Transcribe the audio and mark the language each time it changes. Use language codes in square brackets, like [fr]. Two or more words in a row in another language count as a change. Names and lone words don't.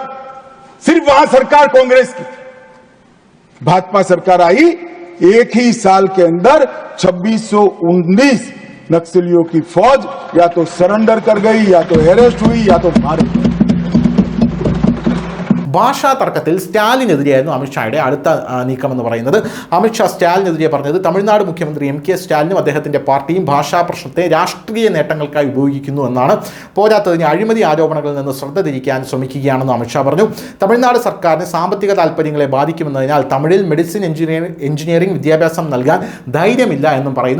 [hi] सिर्फ वहां सरकार कांग्रेस की थी। भाजपा सरकार आई, एक ही साल के अंदर 2619 नक्सलियों की फौज या तो सरेंडर कर गई, या तो अरेस्ट हुई, या तो मार गई। [ml] ഭാഷാ തർക്കത്തിൽ സ്റ്റാലിനെതിരെയായിരുന്നു അമിത്ഷായുടെ അടുത്ത നീക്കമെന്ന് പറയുന്നത്. അമിത്ഷാ സ്റ്റാലിനെതിരെ പറഞ്ഞത് തമിഴ്നാട് മുഖ്യമന്ത്രി MK സ്റ്റാലിനും അദ്ദേഹത്തിൻ്റെ പാർട്ടിയും ഭാഷാ പ്രശ്നത്തെ രാഷ്ട്രീയ നേട്ടങ്ങൾക്കായി ഉപയോഗിക്കുന്നു എന്നാണ്. പോരാത്തതിന് അഴിമതി ആരോപണങ്ങളിൽ നിന്ന് ശ്രദ്ധ തിരിക്കാൻ ശ്രമിക്കുകയാണെന്ന് അമിത്ഷാ പറഞ്ഞു. തമിഴ്നാട് സർക്കാരിന് സാമ്പത്തിക താൽപ്പര്യങ്ങളെ ബാധിക്കുമെന്നതിനാൽ തമിഴിൽ മെഡിസിൻ എഞ്ചിനീയറിംഗ് വിദ്യാഭ്യാസം നൽകാൻ ധൈര്യമില്ല എന്നും പറയുന്നു.